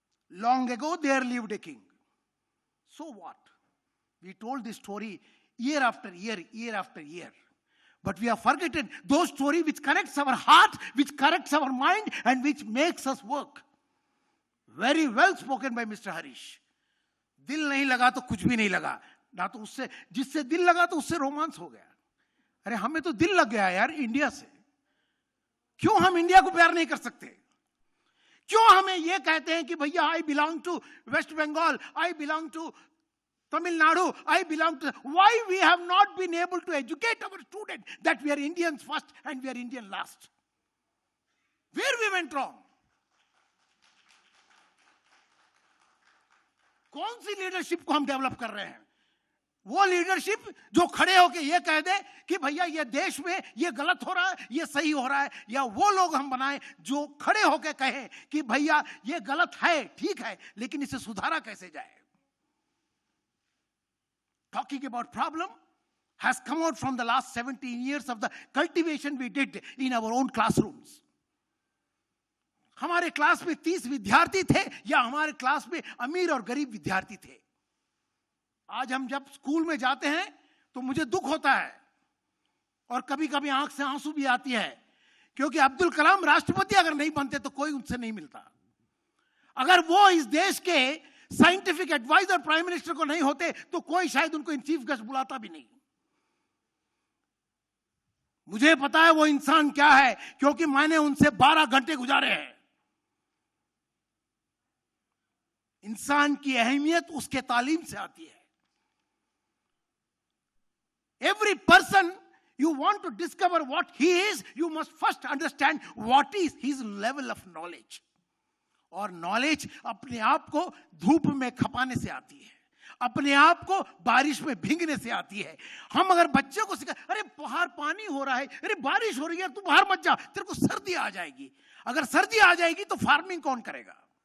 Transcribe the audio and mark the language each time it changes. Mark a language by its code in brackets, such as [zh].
[en] Long ago there lived a king. So what? We told this story year after year, year after year. But we have forgotten those stories which connects our heart, which corrects our mind, and which makes us work. Very well spoken by Mr. Harish. [hi] दिल नहीं लगा तो कुछ भी नहीं लगा. ना तो उससे, जिससे दिल लगा तो उससे रोमांस हो गया. अरे हमें तो दिल लग गया यार इंडिया से. क्यों हम इंडिया को प्यार नहीं कर सकते? क्यों हमें ये कहते हैं कि भैया [en] I belong to West Bengal, I belong to Tamil Nadu, I belong to... Why we have not been able to educate our students that we are Indians first and we are Indian last? Where we went wrong? [hi] कौन सी leadership को हम develop कर रहे हैं? वो leadership जो खड़े होके ये कह दे कि भैया ये देश में ये गलत हो रहा है, ये सही हो रहा है, या वो लोग हम बनाएं जो खड़े होके कहें कि भैया ये गलत है, ठीक है, लेकिन इसे सुधारा कैसे जाए? [en] Talking about problem has come out from the last 17 years of the cultivation we did in our own classrooms. [hi] हमारे क्लास में 30 विद्यार्थी थे या हमारे क्लास में अमीर और गरीब विद्यार्थी थे. आज हम जब स्कूल में जाते हैं तो मुझे दुख होता है और कभी कभी आंख से आंसू भी आती है, क्योंकि अब्दुल कलाम राष्ट्रपति अगर नहीं बनते तो कोई उनसे नहीं मिलता. अगर वो इस देश के साइंटिफिक एडवाइजर प्राइम मिनिस्टर को नहीं होते तो कोई शायद उनको चीफ गेस्ट बुलाता भी नहीं. मुझे पता है वो इंसान क्या है, क्योंकि मैंने उनसे 12 घंटे गुजारे हैं. इंसान की अहमियत उसके तालीम से आती है. [en] Every person you want to discover what he is, you must first understand what is his level of knowledge. [hi] और नॉलेज अपने आप को धूप में खपाने से आती है, अपने आप को बारिश में भीगने से आती है. हम अगर बच्चे को सिखा, अरे बाहर पानी हो रहा है, अरे बारिश हो रही है, तू बाहर मत जा, तेरे को सर्दी आ जाएगी. अगर सर्दी आ जाएगी तो फार्मिंग कौन करेगा?